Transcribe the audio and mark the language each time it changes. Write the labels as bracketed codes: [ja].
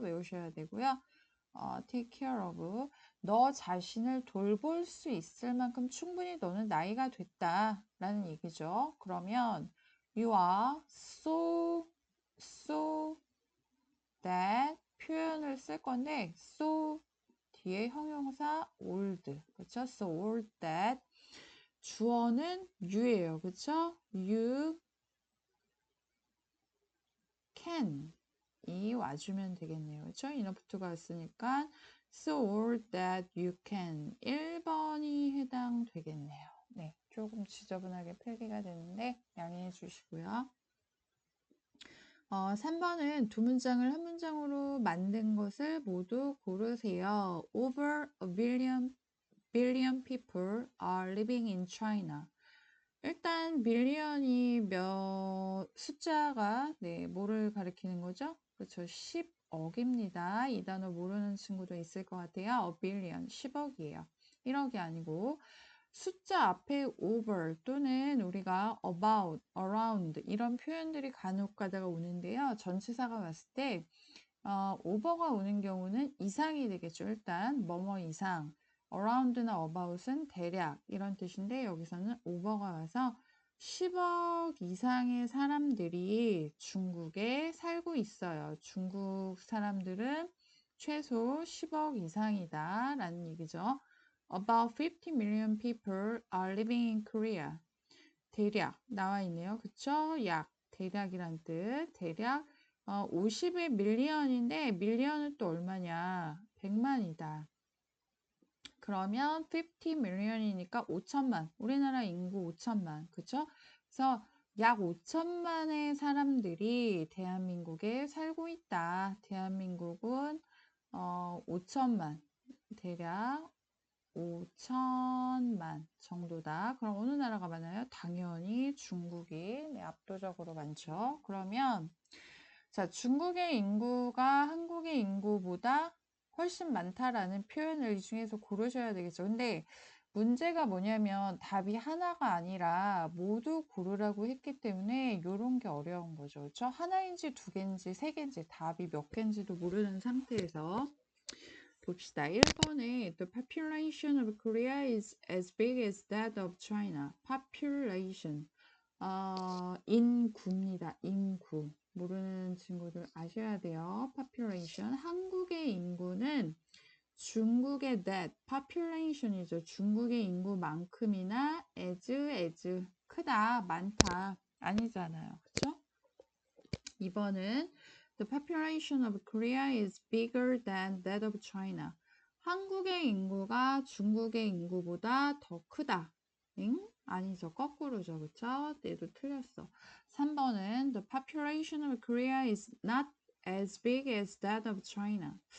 [ko] 외우셔야 되고요. [en] take care of [ko] 너 자신을 돌볼 수 있을 만큼 충분히 너는 나이가 됐다 라는 얘기죠. 그러면 [en] you are so that [ko] 표현을 쓸 건데 so 뒤에 형용사 old 그쵸? [en] so old that [ko] 주어는 you예요. 그쵸? [en] you can [ko] 이 와주면 되겠네요. 그쵸? enough가 왔으니까 [en] so old that you can [ko] 1번이 해당되겠네요. 네, 조금 지저분하게 필기가 되는데 양해해 주시고요. 3번은 두 문장을 한 문장으로 만든 것을 모두 고르세요. [en] Over a billion people are living in China. [ko] 일단 밀리언이 숫자가 네, 뭐를 가리키는 거죠? 그렇죠. 10억입니다. 이 단어 모르는 친구도 있을 것 같아요. [en] A billion, [ko] 10억이에요. 1억이 아니고 숫자 앞에 over 또는 우리가 about, around 이런 표현들이 간혹 가다가 오는데요. 전치사가 왔을 때 over가 오는 경우는 이상이 되겠죠. 일단 뭐뭐 이상, around나 about은 대략 이런 뜻인데 여기서는 over가 와서 10억 이상의 사람들이 중국에 살고 있어요. 중국 사람들은 최소 10억 이상이다 라는 얘기죠. [en] About 50 million people are living in Korea. [ko] 대략 나와 있네요. 그쵸? 약, 대략이란 뜻. 대략 50의 밀리언인데 밀리언은 또 얼마냐? 100만이다. 그러면 [en] 50 million [ko] 이니까 5천만. 우리나라 인구 5천만. 그쵸? 그래서 약 5천만의 사람들이 대한민국에 살고 있다. 대한민국은 5천만. 대략 5천만 정도다. 그럼 어느 나라가 많아요? 당연히 중국이 압도적으로 많죠. 그러면 자, 중국의 인구가 한국의 인구보다 훨씬 많다라는 표현을 이 중에서 고르셔야 되겠죠. 근데 문제가 뭐냐면 답이 하나가 아니라 모두 고르라고 했기 때문에 이런 게 어려운 거죠. 그렇죠? 하나인지 두 개인지 세 개인지 답이 몇 개인지도 모르는 상태에서 봅시다. 1번에 [en] The population of Korea is as big as that of China. [ko] Population. 인구입니다. 인구. 모르는 친구들 아셔야 돼요. population. 한국의 인구는 중국의 [en] that, population [ko] 이죠. 중국의 인구만큼이나 as, 크다, 많다. 아니잖아요. 그쵸? 2번은 [en] The population of Korea is bigger than that of China. [ko] 한국의 인구가 중국의 인구보다 더 크다. 응? 아니죠. 거꾸로죠. 그쵸? 얘도 틀렸어. 3번은 [en] The population of Korea is not as big as that of China.